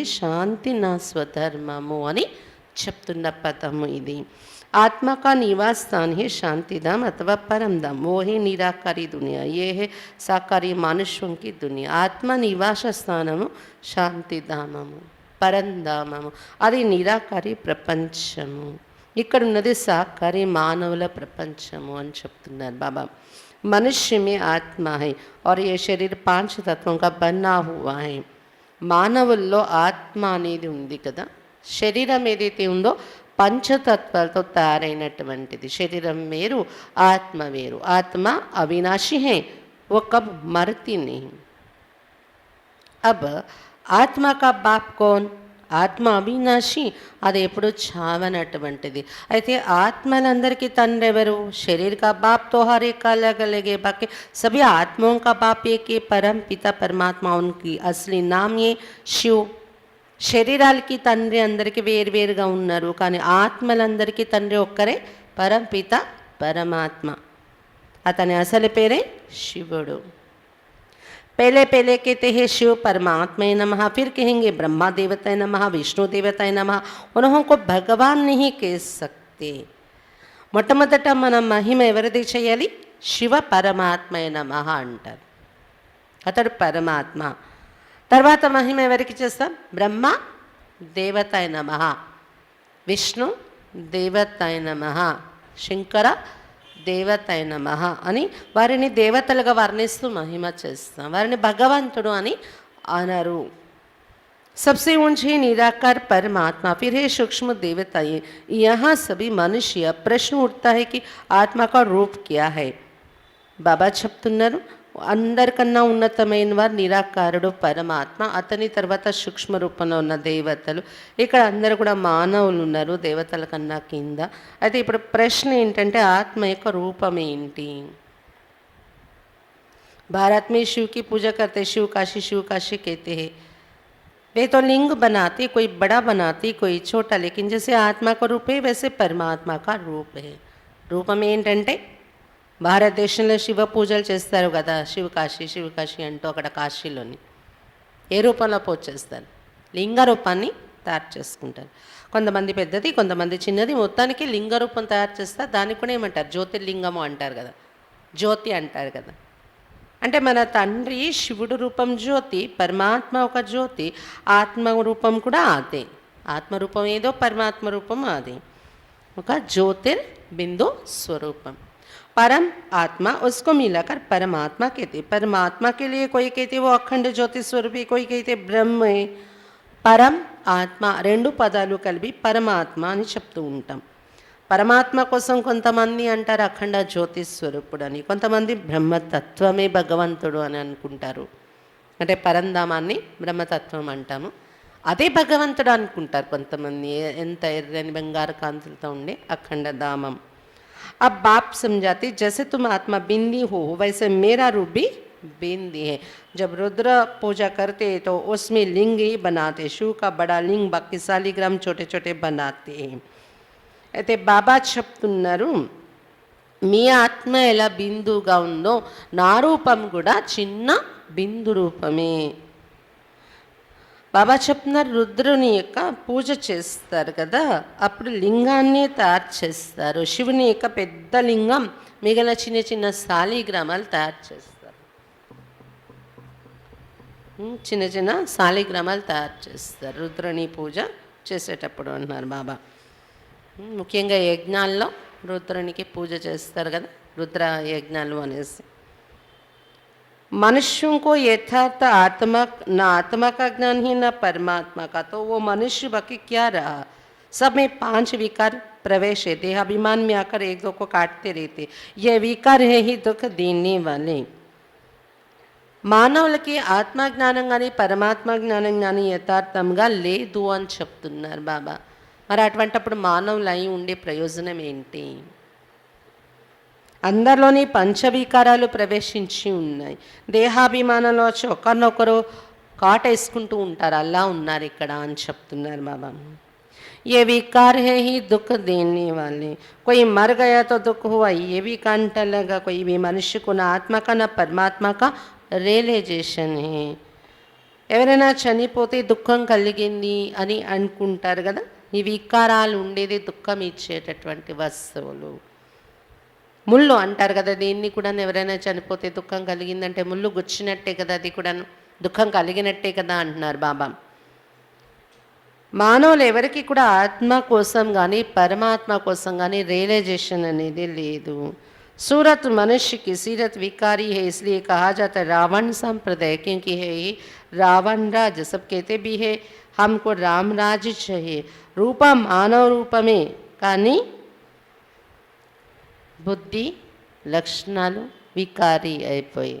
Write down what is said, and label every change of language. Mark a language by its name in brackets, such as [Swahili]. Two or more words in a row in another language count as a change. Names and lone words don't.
[Telugu] శాంతి నా స్వధర్మము అని చెప్తున్న పదము ఇది. [Hindi] आत्मा का निवास स्थान है शांतिधाम अथवा परम धाम. वो है निराकारी दुनिया, ये है साकारी मनुष्यों की दुनिया. [Telugu] ఆత్మ నివాస స్థానము శాంతిధామము, పరంధామము. అది నిరాకారి ప్రపంచము. ఇక్కడ ఉన్నది సాకారి మానవుల ప్రపంచము అని చెప్తున్నారు బాబా. [Hindi] मनुष्य में आत्मा है और ये शरीर 5 तत्वों का बना हुआ है. [Telugu] మానవుల్లో ఆత్మ అనేది ఉంది కదా. శరీరం ఏదైతే ఉందో పంచతత్వాలతో తయారైనటువంటిది. శరీరం వేరు, ఆత్మ వేరు. ఆత్మ అవినాశి [Hindi] है, वो कब मरती नहीं. अब आत्मा का बाप कौन? [Telugu] ఆత్మ అవినాశి, అది ఎప్పుడు చావనటువంటిది. అయితే ఆత్మలందరికీ తండ్రి ఎవరు? [Hindi] शरीर का बाप तो हर एक अलग अलग है, बाकी सभी आत्माओं का बाप एक है, परम पिता परमात्मा. उनकी असली नाम ये शिव. [Telugu] శరీరాలకి తండ్రి అందరికీ వేరువేరుగా ఉన్నారు, కానీ ఆత్మలందరికీ తండ్రి ఒక్కరే, పరంపిత పరమాత్మ. అతని అసలు పేరే శివుడు. [Hindi] पहले पहले कहते हैं शिव परमात्मा नमः, फिर कहेंगे ब्रह्मा देवताय नमः, विष्णु देवताय नमः. उन्हों को भगवान नहीं कह सकते. [Telugu] మొట్టమొదట మనం మహిమ ఎవరిది చేయాలి? శివ పరమాత్మయ నమః అంటారు. అతడు పరమాత్మ. తర్వాత మహిమ ఎవరికి చేస్తాం? బ్రహ్మ దేవతాయ నమః, విష్ణు దేవతాయ నమః, శంకర దేవతాయ నమః అని వారిని దేవతలుగా వర్ణిస్తూ మహిమ చేస్తాం. వారిని భగవంతుడు అని అనరు. [Hindi] सबसे ऊंचे निराकार परमात्मा, फिर है सूक्ष्म देवताएं. यहाँ सभी मनुष्य प्रश्न उठता है कि आत्मा का रूप क्या है. [Telugu] బాబా చెప్తున్నారు, అందరికన్నా ఉన్నతమైన వారు నిరాకారుడు పరమాత్మ, అతని తర్వాత సూక్ష్మ రూపంలో ఉన్న దేవతలు. ఇక్కడ అందరూ కూడా మానవులు ఉన్నారు, దేవతల కన్నా కింద. అయితే ఇప్పుడు ప్రశ్న ఏంటంటే ఆత్మ యొక్క రూపం ఏంటి? [Hindi] भारत में शिव की पूजा करते, शिव काशी कहते हैं। वे तो लिंग बनाते, कोई बड़ा बनाती, कोई छोटा, लेकिन जैसे आत्मा का रूप है वैसे परमात्मा का रूप है. [Telugu] రూపం ఏంటంటే భారతదేశంలో శివ పూజలు చేస్తారు కదా, శివకాశి అంటూ అక్కడ కాశీలోని ఏ రూపంలో పూజ చేస్తారు? లింగ రూపాన్ని తయారు చేసుకుంటారు. కొంతమంది పెద్దది, కొంతమంది చిన్నది, మొత్తానికి లింగ రూపం తయారు చేస్తారు. దానికి కూడా ఏమంటారు? జ్యోతిర్లింగము అంటారు కదా, జ్యోతి అంటారు కదా. అంటే మన తండ్రి శివుడు రూపం జ్యోతి, పరమాత్మ ఒక జ్యోతి, ఆత్మ రూపం కూడా అదే. ఆత్మరూపం ఏదో, పరమాత్మ రూపం అది, ఒక జ్యోతిర్బిందు స్వరూపం. [Hindi] परम आत्मा उसको मिलाकर परमात्मा कहते. परमात्मा के लिए कोई कहते वो अखंड ज्योति स्वरूपी, कोई कहते ब्रह्म है. [Telugu] పరం ఆత్మ రెండు పదాలు కలిపి పరమాత్మ అని చెప్తూ ఉంటాం. పరమాత్మ కోసం కొంతమంది అంటారు అఖండ జ్యోతి స్వరూపుడు అని, కొంతమంది బ్రహ్మతత్వమే భగవంతుడు అని అనుకుంటారు. అంటే పరంధామాన్ని బ్రహ్మతత్వం అంటాము, అదే భగవంతుడు అనుకుంటారు కొంతమంది. ఎంత ఎర్రని బంగారు కాంతులతో ఉండే అఖండ ధామం. [Hindi] अब बाप समझाते जैसे तुम आत्मा बिंदी हो वैसे मेरा रूप भी बिंदी है. जब रुद्र पूजा करते तो उसमें लिंग ही बनाते, शिव का बड़ा लिंग, बाकी सालिग्राम छोटे छोटे बनाते हैं. [Telugu] అయితే బాబా చెప్తున్నారు, మీ ఆత్మ ఎలా బిందువుగా ఉందో నా రూపం కూడా చిన్న బిందు రూపమే. బాబా చెప్తున్నారు, రుద్రుని యొక్క పూజ చేస్తారు కదా, అప్పుడు లింగాన్ని తయారు చేస్తారు. శివుని యొక్క పెద్ద లింగం, మిగిలిన చిన్న చిన్న శాలిగ్రామాలు తయారు చేస్తారు. చిన్న చిన్న శాలిగ్రామాలు తయారు చేస్తారు రుద్రుని పూజ చేసేటప్పుడు అన్నారు బాబా. ముఖ్యంగా యజ్ఞాల్లో రుద్రునికి పూజ చేస్తారు కదా, రుద్ర యజ్ఞాలు అనేసి. [Hindi] मनुष्यों को यथार्थ आत्मा का ज्ञान ही न परमात्मा का, तो वो मनुष्य बाकी क्या रहा? सब में 5 विकार प्रवेश है, देहाभिमान में आकर एक दो को काटते रहते. ये विकार है ही दुख देने वाले. [Telugu] మానవులకి ఆత్మజ్ఞానం కానీ పరమాత్మ జ్ఞానం కానీ యథార్థంగా లేదు అని చెప్తున్నారు బాబా. మరి అటువంటిప్పుడు మానవులు అయి ఉండే ప్రయోజనం ఏంటి? అందరిలోని పంచవికారాలు ప్రవేశించి ఉన్నాయి. దేహాభిమానంలో వచ్చి ఒకరినొకరు కాటేసుకుంటూ ఉంటారు, అలా ఉన్నారు ఇక్కడ అని చెప్తున్నారు బాబా. [Hindi] ये विकार है ही दुख देने वाले. कोई मर गया तो दुख हुआ, ये भी कांटा लगा. कोई भी मनुष्य को ना आत्मा का ना परमात्मा का రియలైజేషన్ है. [Telugu] ఎవరైనా చనిపోతే దుఃఖం కలిగింది అని అనుకుంటారు కదా, ఈ వికారాలు ఉండేది దుఃఖం ఇచ్చేటటువంటి వస్తువులు. ముళ్ళు అంటారు కదా, దీన్ని కూడా ఎవరైనా చనిపోతే దుఃఖం కలిగిందంటే ముళ్ళు గుచ్చినట్టే కదా, అది కూడా దుఃఖం కలిగినట్టే కదా అంటున్నారు బాబా. మానవులు ఎవరికి కూడా ఆత్మ కోసం కానీ పరమాత్మ కోసం కానీ రియలైజేషన్ అనేది లేదు. [Hindi] सूरत मनुष्य की सीरत विकारी है, इसलिए कहा जाता है रावण संप्रदाय, क्योंकि है ही रावण राज. सब कहते भी है हमको राम राज चाहिए. रूप मानव रूप में [Telugu] కానీ బుద్ధి లక్షణాలు వికారి అయిపోయాయి.